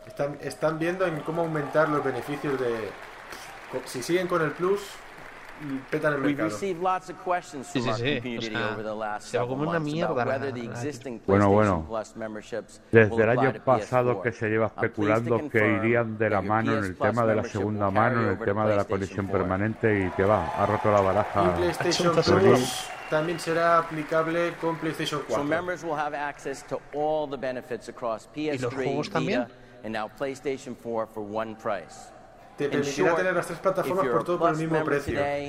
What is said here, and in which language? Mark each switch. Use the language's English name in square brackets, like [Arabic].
[Spanish] Están viendo en cómo aumentar los beneficios de si siguen con el Plus. [English] We've received lots of questions from our community over the last several months about whether the existing PlayStation Plus memberships will apply to PS4. [Spanish] Desde el año pasado que se lleva especulando que irían de la mano en el tema de la segunda mano, en el tema de la conexión permanente, y que va, ha roto la baraja. PlayStation Plus también será aplicable con PlayStation 4. [English] So members will have access to all the benefits across PS3, Vita, and now PlayStation 4 for one price. [Spanish] Te permitirá tener las tres plataformas por todo por el mismo precio.